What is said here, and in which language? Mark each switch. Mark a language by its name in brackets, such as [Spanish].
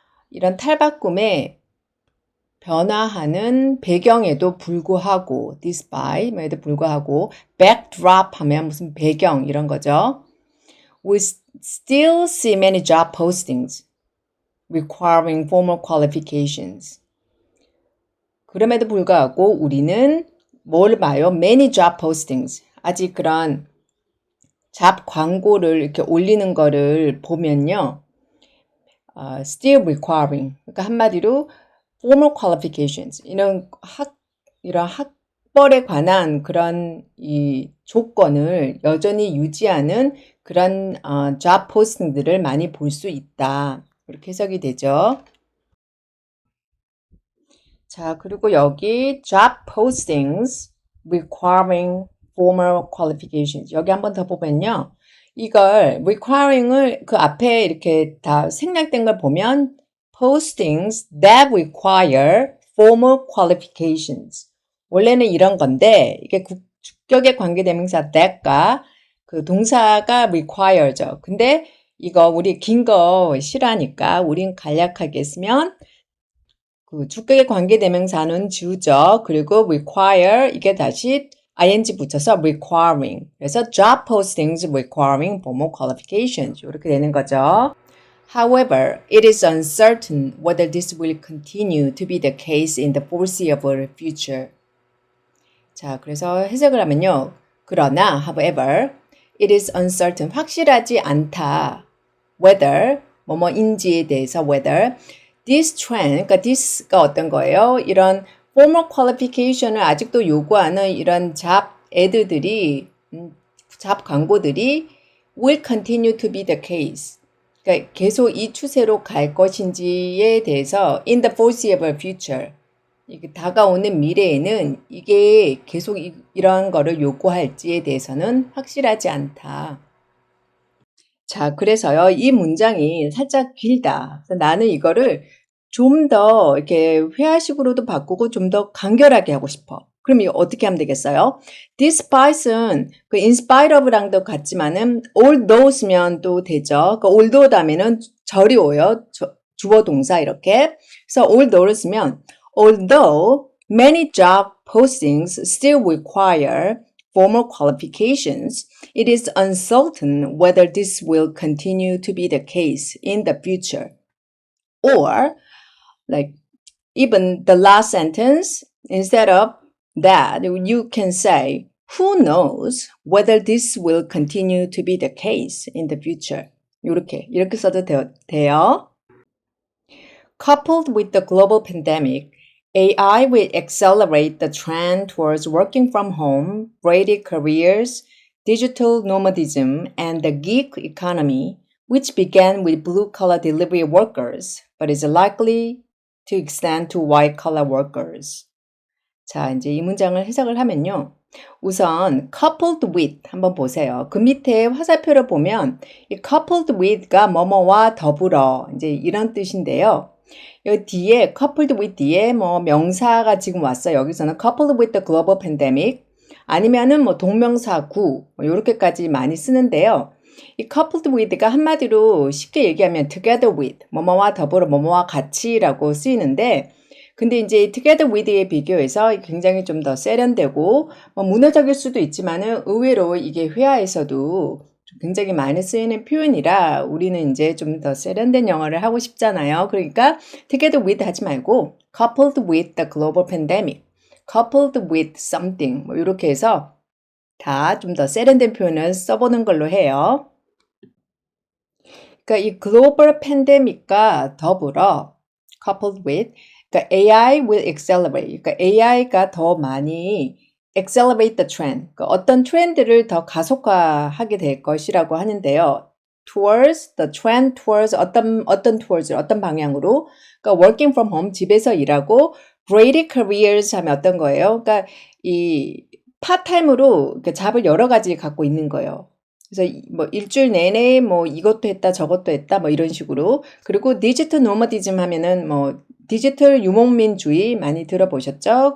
[Korean] 이런 탈바꿈에 변화하는 배경에도 불구하고 despite에도 불구하고 backdrop 하면 무슨 배경 이런 거죠. [English] We still see many job postings requiring formal qualifications. [Korean] 그럼에도 불구하고 우리는 뭘 봐요? [English] Many job postings. [Korean] 아직 그런 잡 광고를 이렇게 올리는 거를 보면요. [English] Still requiring. [Korean] 그러니까 한마디로 [English] formal qualifications. [Korean] 이런 학벌에 관한 그런 이 조건을 여전히 유지하는 그런 job posting들을 많이 볼 수 있다. 이렇게 해석이 되죠. 자, 그리고 여기 [English] job postings requiring formal qualifications. [Korean] 여기 한번 더 보면요. 이걸 requiring을 그 앞에 이렇게 다 생략된 걸 보면 [English] postings that require formal qualifications. [Korean] 원래는 이런 건데 이게 주격의 관계대명사 that과 그 동사가 require죠. 근데 이거 우리 긴 거 싫어하니까 우린 간략하게 쓰면 그 주격의 관계대명사는 주죠. 그리고 require 이게 다시 ing 붙여서 requiring. 그래서 [English] job postings requiring formal qualifications [Korean] 이렇게 되는 거죠. [English] However, it is uncertain whether this will continue to be the case in the foreseeable future. [Korean] 자, 그래서 해석을 하면요. 그러나, [English] however, it is uncertain, [Korean] 확실하지 않다. whether, 뭐뭐인지에 대해서 whether, this trend, 그러니까 this가 어떤 거예요? 이런 formal qualification을 아직도 요구하는 이런 잡 애드들이, 잡 광고들이 [English] will continue to be the case. [Korean] 그러니까 계속 이 추세로 갈 것인지에 대해서 [English] in the foreseeable future. [Korean] 이게 다가오는 미래에는 이게 계속 이런 거를 요구할지에 대해서는 확실하지 않다. 자, 그래서요, 이 문장이 살짝 길다. 그래서 나는 이거를 좀 더 이렇게 회화식으로도 바꾸고 좀 더 간결하게 하고 싶어. 그럼 이거 어떻게 하면 되겠어요? Despite은 그 in spite of랑도 같지만은 although 쓰면 또 되죠. 그 although 다음에는 절이 오요. 주어 동사 이렇게. 그래서 [English] although [Korean] 를 쓰면 [English] although many job postings still require formal qualifications, it is uncertain whether this will continue to be the case in the future. Or, like, even the last sentence, instead of that, you can say, who knows whether this will continue to be the case in the future. [Korean] 이렇게 써도 돼요. [English] Coupled with the global pandemic, AI will accelerate the trend towards working from home, braided careers, digital nomadism, and the gig economy, which began with blue-collar delivery workers, but is likely to extend to white-collar workers. [Korean] 자, 이제 이 문장을 해석을 하면요. 우선 coupled with 한번 보세요. 그 밑에 화살표를 보면 이 coupled with가 뭐뭐와 더불어 이제 이런 뜻인데요. 여기 뒤에 coupled with 뒤에 뭐 명사가 지금 왔어요. 여기서는 coupled with the global pandemic 아니면은 뭐 동명사구 뭐 이렇게까지 많이 쓰는데요. 이 coupled with가 한마디로 쉽게 얘기하면 together with 뭐뭐와 더불어 뭐뭐와 같이라고 쓰이는데 근데 이제 together with에 비교해서 굉장히 좀 더 세련되고 뭐 문화적일 수도 있지만은 의외로 이게 회화에서도 굉장히 많이 쓰이는 표현이라 우리는 이제 좀 더 세련된 영어를 하고 싶잖아요. 그러니까 together with 하지 말고 [English] coupled with the global pandemic, coupled with something [Korean] 뭐 이렇게 해서 다 좀 더 세련된 표현을 써보는 걸로 해요. 그러니까 이 global pandemic과 더불어 coupled with 그러니까 [English] AI will accelerate. [Korean] 그러니까 AI가 더 많이 [English] accelerate the trend. [Korean] 그러니까 어떤 트렌드를 더 가속화하게 될 것이라고 하는데요. towards the trend towards 어떤 towards 어떤 방향으로? 그러니까 working from home 집에서 일하고 braided careers 하면 어떤 거예요? 그러니까 이 파타임으로 잡을 여러 가지 갖고 있는 거예요. 그래서 뭐 일주일 내내 뭐 이것도 했다 저것도 했다 뭐 이런 식으로 그리고 디지털 노마디즘 하면은 뭐 디지털 유목민주의 많이 들어보셨죠?